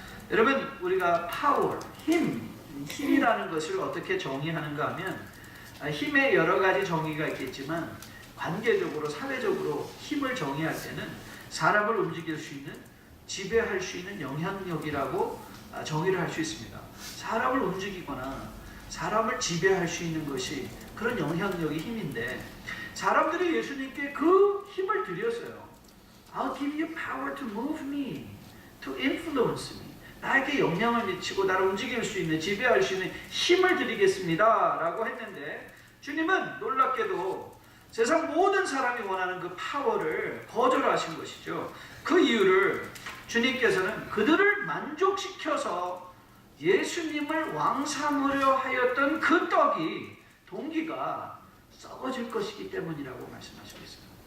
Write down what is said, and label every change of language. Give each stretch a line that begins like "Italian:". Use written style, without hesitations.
Korean: 여러분, 우리가 파워, 힘이라는 것을 어떻게 정의하는가 하면 힘의 여러 가지 정의가 있겠지만 관계적으로, 사회적으로 힘을 정의할 때는 사람을 움직일 수 있는, 지배할 수 있는 영향력이라고 정의를 할 수 있습니다. 사람을 움직이거나 사람을 지배할 수 있는 것이 그런 영향력이 힘인데, 사람들이 예수님께 그 힘을 드렸어요.
English: I'll give you power to move me, to influence me.
Korean: 나에게 영향을 미치고 나를 움직일 수 있는, 지배할 수 있는 힘을 드리겠습니다 라고 했는데, 주님은 놀랍게도 세상 모든 사람이 원하는 그 파워를 거절하신 것이죠. 그 이유를 주님께서는 그들을 만족시켜서 예수님을 왕 삼으려 하였던 그 떡이, 동기가 썩어질 것이기 때문이라고 말씀하시고 있어요.